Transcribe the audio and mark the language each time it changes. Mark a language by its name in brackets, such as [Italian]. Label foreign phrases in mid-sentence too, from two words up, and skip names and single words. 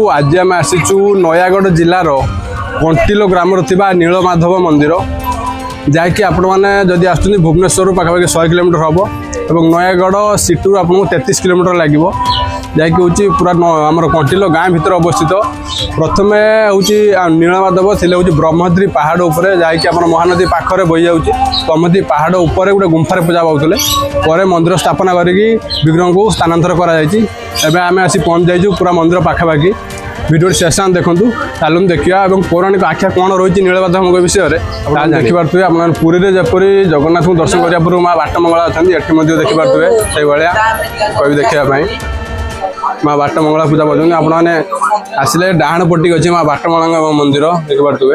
[Odia] ଆଜି ଆମେ ଆସିଛୁ ନୟାଗଡ଼ ଜିଲ୍ଲାର କଣ୍ଟିଲୋ ଗ୍ରାମରେ ଥିବା ନୀଳମାଧବ ମନ୍ଦିର, ଯାହାକି ଆପଣମାନେ ଯଦି ଆସୁଛନ୍ତି ଭୁବନେଶ୍ୱରରୁ ପାଖାପାଖି 100 କିଲୋମିଟର ହେବ ଏବଂ ନୟାଗଡ଼ ସିଟିରୁ ଆପଣଙ୍କୁ 33 କିଲୋମିଟର ଲାଗିବ, ଯାହାକି ହେଉଛି ପୁରା ଆମର କଣ୍ଟିଲୋ ଗାଁ ଭିତରେ ଅବସ୍ଥିତ। ପ୍ରଥମେ ହେଉଛି ନୀଳମାଧବ ଥିଲେ ହେଉଛି ବ୍ରହ୍ମଦ୍ରି ପାହାଡ଼ ଉପରେ, ଯାହାକି ଆମର ମହାନଦୀ ପାଖରେ ବହିଯାଉଛି। ବ୍ରହ୍ମଦ୍ରି ପାହାଡ଼ ଉପରେ ଗୋଟେ ଗୁମ୍ଫାରେ ପୂଜା ପାଉଥିଲେ, ପରେ ମନ୍ଦିର ସ୍ଥାପନା କରିକି ବିଗ୍ରହଙ୍କୁ ସ୍ଥାନାନ୍ତର କରାଯାଇଛି। ଏବେ ଆମେ ଆସି ପହଞ୍ଚି ଯାଇଛୁ ପୁରା ମନ୍ଦିର ପାଖାପାଖି। ଭିଡିଓର ଶେଷାନ ଦେଖୁନ, ଚାଲୁନ ଦେଖା ଏବଂ ପୌରାଣିକ ଆଖ୍ୟା କ'ଣ ରହିଛି ନୀଳମାଧବଙ୍କ ବିଷୟରେ ତାହା ଦେଖିପାରୁଥିବେ। ଆପଣ ପୁରୀରେ ଯେପରି ଜଗନ୍ନାଥଙ୍କୁ ଦର୍ଶନ କରିବା ପୂର୍ବରୁ ମା ବାଟମଙ୍ଗଳା ଅଛନ୍ତି ଏଠି ମଧ୍ୟ ଦେଖିପାରୁଥିବେ ସେଇଭଳିଆ କହିବି ଦେଖିବା ପାଇଁ। ମା ବାଟମଙ୍ଗଳା ପୂଜା ପାଉଛନ୍ତି। ଆପଣମାନେ ଆସିଲେ ଡାହାଣ ପଟିକି ଅଛି ମା ବାଟମଙ୍ଗଳାଙ୍କ ମନ୍ଦିର ଦେଖିପାରୁଥିବେ।